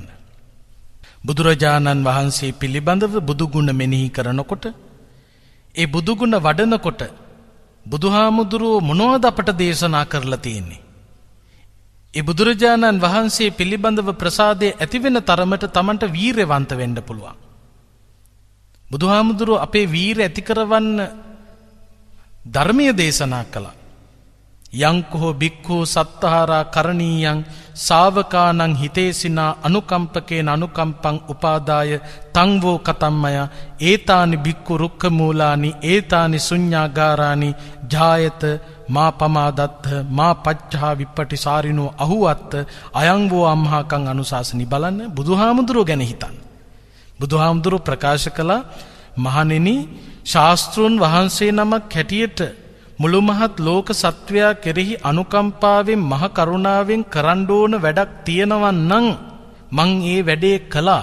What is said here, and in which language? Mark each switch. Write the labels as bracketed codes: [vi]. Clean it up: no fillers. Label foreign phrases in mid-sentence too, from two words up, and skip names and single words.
[si] බුදුරජාණන් වහන්සේ පිළිබඳව බුදුගුණ මෙනෙහි කරනකොට, ඒ බුදුගුණ වඩනකොට බුදුහාමුදුරුවෝ මොනවද අපට දේශනා කරලා තියෙන්නේ? ඒ බුදුරජාණන් වහන්සේ පිළිබඳව ප්‍රසාදය ඇතිවෙන තරමට තමන්ට වීරවන්ත වෙන්න පුළුවන්. බුදුහාමුදුරුවෝ අපේ වීර ඇති කරවන්න ධර්මීය දේශනා කළා. [pi] යංකෝ බික්ඛෝ සත්තහාරා කරණීයං ශාවකානං හිතේසිනා අනුකම්පකේන අනුකම්පං උපාදාය තං වෝ කතම්මය ඒතානි බික්ඛු රුක්ඛ මූලානි ඒතානි ශුඤ්ඤාගාරානි ජායත මා පමාදත්ත මා පච්චහා විප්පටිසාරිනෝ අහුවත්ත අයං වෝ අම්හාකං අනුශාසනි. [si] බලන්න බුදුහාමුදුරුවෝ ගැන හිතන්න. බුදුහාමුදුරුවෝ ප්‍රකාශ කළා, මහණෙනි, ශාස්ත්‍රූන් වහන්සේ නමක් හැටියට මුළු මහත් ලෝක සත්වයා කෙරෙහි අනුකම්පාවෙන් මහ කරුණාවෙන් කරන්න ඕන වැඩක් තියෙනවා නම් මං ඒ වැඩේ කළා.